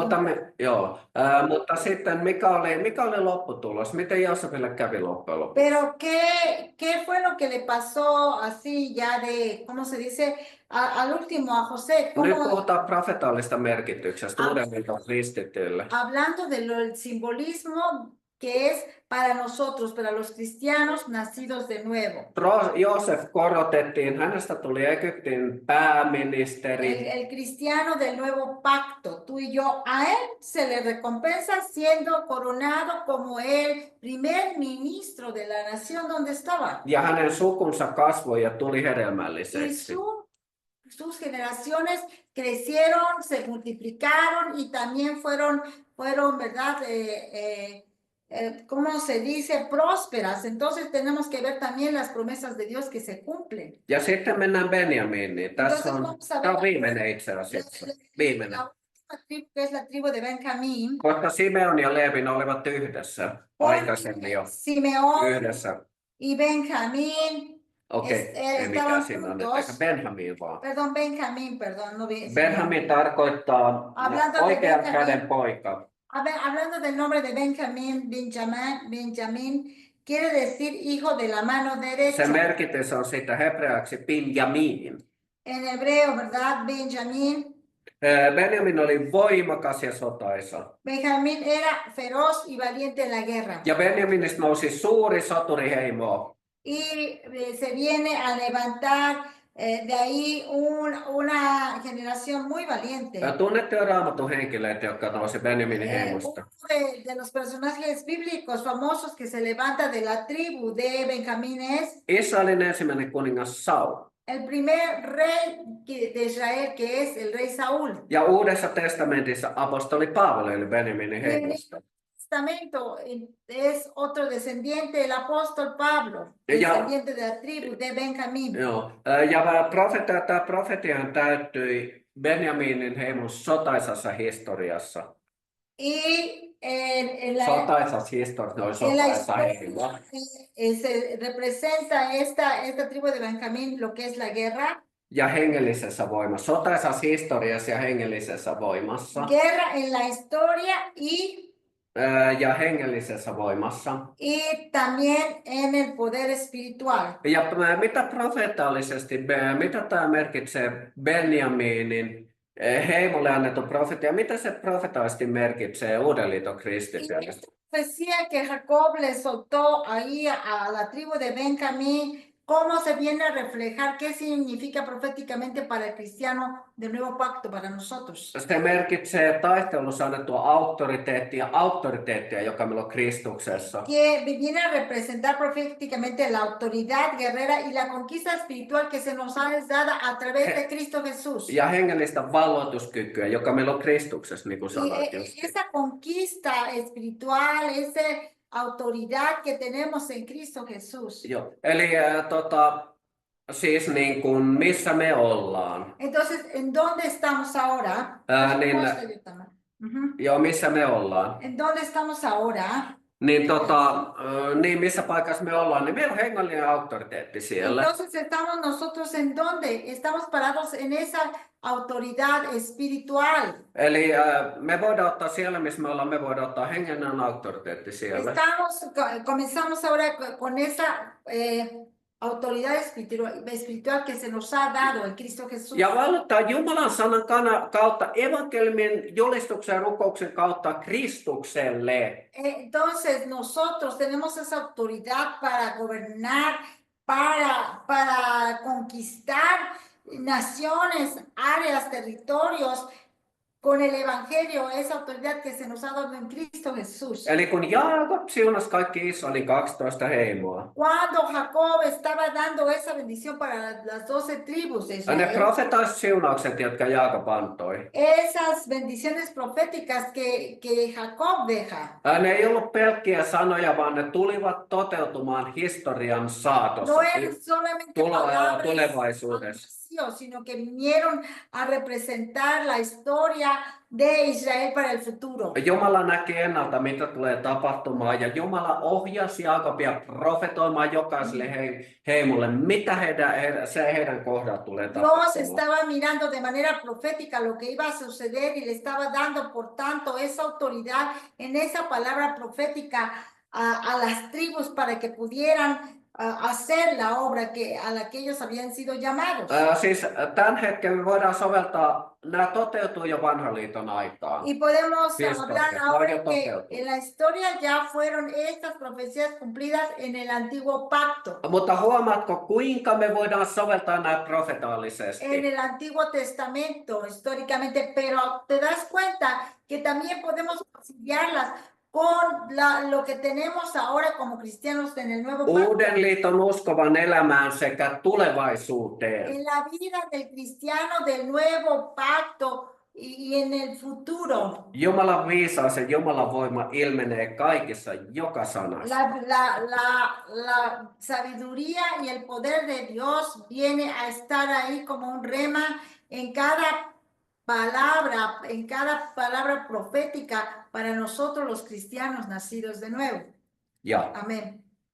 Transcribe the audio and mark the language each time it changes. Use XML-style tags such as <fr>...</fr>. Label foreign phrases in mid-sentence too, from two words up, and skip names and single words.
<fi>Mutta sitten mikä oli lopputulos? Miten Joosefille kävi loppujen lopuksi?</fi> <es>Pero ¿qué fue lo que le pasó así ya de, ¿cómo se dice? Al último, a José.</es> <fi>Nyt puhutaan profetaalista merkityksestä Uuden liiton kristityille.</fi> <es>Hablando del simbolismo que es para nosotros, para los cristianos nacidos de nuevo.</es> <fi>Joosef korotettiin, hänestä tuli Egyptin pääministeri.</fi> <es>El cristiano del nuevo pacto, tú y yo, a él se le recompensa siendo coronado como el primer ministro de la nación donde estaba.</es> <fi>Ja hänen sukunsa kasvoi ja tuli hedelmälliseksi.</fi> <es>Sus generaciones crecieron, se multiplicaron y también fueron ¿verdad? ¿Cómo se dice? Prósperas. Entonces tenemos que ver también las promesas de Dios que se cumplen.</es> <fi>Ja sitten mennään Benjaminiin. Tässä on viimeinen itse asiassa. Viimeinen.</fi> <es>La última tribu, que es la tribu de Benjamín.</es> <fi>Koska Simeon ja Leevin olivat yhdessä aikaisemmin jo.</fi> <es>Simeón</es> <fi>Yhdessä.</fi> <es>y Benjamín.</es> <fi>Okei, ei mitään siinä on. Eikä Benjamin vaan.</fi> <es>Perdón, Benjamín, perdón.</es> <fi>No, Benjamin tarkoittaa oikean käden poika.</fi> <es>Hablando del nombre de Benjamín quiere decir hijo de la mano derecha.</es> <fi>Se merkitys on siitä hebreaksi Binjamin.</fi> <es>En hebreo, ¿verdad? Benjamín.</es> <fi>Benjamin oli voimakas ja sotaisa.</fi> <es>Benjamín era feroz y valiente en la guerra.</es> <fi>Ja Benjaminista nousi suuri soturiheimo.</fi> <es>y se viene a levantar de ahí una generación muy valiente.</es> <fi>Tunnette jo Raamatun henkilöitä, jotka nousi Benjaminin</fi> <es>Uno</es> <fi>heimosta.</fi> <es>de los personajes bíblicos famosos que se levanta de la tribu de Benjamín es</es> <fi>Israelin ensimmäinen kuningas Saul.</fi> <es>el primer rey de Israel, que es el rey Saúl.</es> <fi>Ja Uudessa testamentissa apostoli Paavali oli Benjaminin</fi> <es>Y en el</es> <fi>heimosta.</fi> <es>Testamento es otro descendiente, el apóstol Pablo,</es> <fi>Ja-</fi> <es>descendiente de la tribu de Benjamín.</es> <fi>Joo. Ja tämä profetiahan täyttyi Benjaminin heimon sotaisassa historiassa.</fi> <es>Y en</es> <fi>Sotaisassa historiassa, oli</fi> <es>en la</es> <fi>sotaisa heimo.</fi> <es>historia se representa esta tribu de Benjamín lo que es la guerra.</es> <fi>Ja hengellisessä voimassa. Sotaisassa historiassa ja hengellisessä voimassa.</fi> <es>Guerra en la historia</es> <fi>Ja hengellisessä voimassa.</fi> <es>y también en el poder espiritual.</es> <fi>Ja mitä profeetallisesti, mitä tämä merkitsee Benjaminin heimolle annettu profetia, mitä se profetaalisesti merkitsee Uuden liiton kristityille?</fi> <es>Decía que Jacob le soltó ahí a la tribu de Benjamín cómo se viene a reflejar, qué significa proféticamente para el cristiano del nuevo pacto para nosotros.</es> <fi>Se merkitsee taistelussa annettua auktoriteettia, joka meillä on Kristuksessa.</fi> <es>Que viene a representar proféticamente la autoridad guerrera y la conquista espiritual que se nos ha dada a través de Cristo Jesús.</es> <fi>Ja hengellistä valloituskykyä, joka meillä on Kristuksessa, niin kuin sanoit</fi> <es>Y</es> <fi>just.</fi> <es>esa conquista espiritual, esa autoridad que tenemos en Cristo Jesús.</es> <fi>Joo. Eli siis niin kuin missä me ollaan.</fi> <es>Entonces, ¿en dónde estamos ahora?</es> <fi>Niin, Ujú. joo, missä me ollaan.</fi> <es>¿En dónde estamos ahora?</es> <fi>Niin, niin missä paikassa me ollaan, niin meillä on hengellinen auktoriteetti siellä.</fi> <es>Entonces, ¿estamos nosotros en dónde? Estamos parados en esa autoridad espiritual.</es> <fi>Eli me voidaan ottaa siellä, missä me ollaan, me voidaan ottaa hengellinen auktoriteetti siellä.</fi> <es>Comenzamos ahora con esa autoridad espiritual que se nos ha dado en Cristo Jesús.</es> <fi>Ja valottaa Jumalan sanan kautta, evankeliumin julistuksen ja rukouksen kautta Kristukselle.</fi> <es>Entonces nosotros tenemos esa autoridad para gobernar, para conquistar naciones, áreas, territorios, con el evangelio, esa autoridad que se nos ha dado en Cristo Jesús.</es> <fi>Eli kun Jaakob siunasi kaikki Israelin 12 heimoa.</fi> <es>Cuando Jacob estaba dando esa bendición para las 12 tribus de</es> <fi>Ne</fi> <es>Israel,</es> <fi>profetaaliset siunaukset, jotka Jaakob antoi.</fi> <es>esas bendiciones proféticas que Jacob deja,</es> <fi>Ne ei ollut pelkkiä sanoja, vaan ne tulivat toteutumaan historian saatossa.</fi> <es>no eran solamente palabras</es> <fi>Tulevaisuudessa.</fi> <es>sino que vinieron a representar la historia de Israel para el futuro.</es> <fi>Jumala näki ennalta, mitä tulee tapahtumaan, ja Jumala ohjasi Jaakobia profetoimaan jokaiselle heimolle, mitä heidän kohdalla tulee</fi> <es>Dios</es> <fi>tapahtumaan.</fi> <es>estaba mirando de manera profética lo que iba a suceder y le estaba dando, por tanto, esa autoridad en esa palabra profética a las tribus para que pudieran hacer la obra a la que ellos habían sido llamados.</es> <fi>Siis tämän hetken me voidaan soveltaa, nämä toteutuu jo vanhan liiton aikaan.</fi> <es>Y podemos hablar ahora que</es> <fi>toteutuu.</fi> <es>en la historia ya fueron estas profecías cumplidas en el antiguo pacto.</es> <fi>Mutta huomaatko, kuinka me voidaan soveltaa nämä profetaalisesti?</fi> <es>En el Antiguo Testamento, históricamente, pero te das cuenta que también podemos conciliarlas con lo que tenemos ahora como cristianos en el nuevo pacto.</es> <fi>Uuden liiton uskovan elämään sekä tulevaisuuteen.</fi> <es>En la vida del cristiano del nuevo pacto y en el futuro.</es> <fi>Jumalan viisaus ja Jumalan voima ilmenee kaikissa, joka sanassa.</fi> <es>La sabiduría y el poder de Dios viene a estar ahí como un rema en cada palabra profética para nosotros los cristianos nacidos de nuevo.</es> <fi>Ja,</fi> <es>Amén.</es>